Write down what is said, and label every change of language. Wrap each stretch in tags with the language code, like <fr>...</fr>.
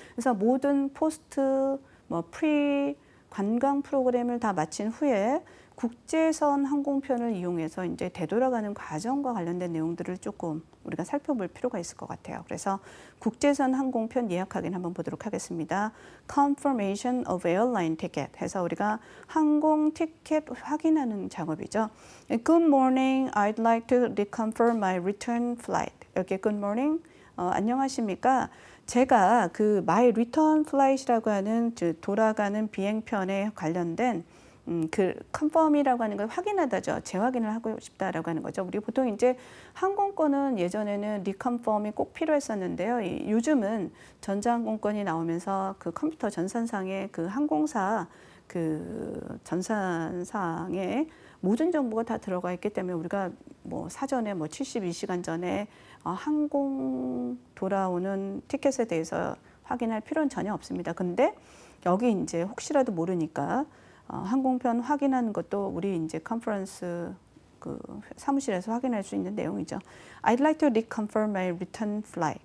<ko>그래서 모든 포스트, 프리, 관광 프로그램을 다 마친 후에 국제선 항공편을 이용해서 이제 되돌아가는 과정과 관련된 내용들을 조금 우리가 살펴볼 필요가 있을 것 같아요. 그래서 국제선 항공편 예약하기는 한번 보도록 하겠습니다.</ko> <en>Confirmation of airline ticket</en> <ko>해서 우리가 항공 티켓 확인하는 작업이죠.</ko> <en>Good morning, I'd like to reconfirm my return flight.</en> <ko>여기 good morning, 안녕하십니까? 제가 그</ko> <en>my return flight</en> <ko>이라고 하는 돌아가는 비행편에 관련된 그 컨펌이라고 하는 걸 확인하다죠. 재확인을 하고 싶다라고 하는 거죠. 우리 보통 이제 항공권은 예전에는 리컨펌이 꼭 필요했었는데요. 요즘은 전자항공권이 나오면서 그 컴퓨터 전산상에 그 항공사 그 전산상에 모든 정보가 다 들어가 있기 때문에 우리가 뭐 사전에 72시간 전에 항공 돌아오는 티켓에 대해서 확인할 필요는 전혀 없습니다. 근데 여기 이제 혹시라도 모르니까 항공편 확인하는 것도 우리 이제 컨퍼런스 그 사무실에서 확인할 수 있는 내용이죠.</ko> <en>I'd like to reconfirm my return flight.</en>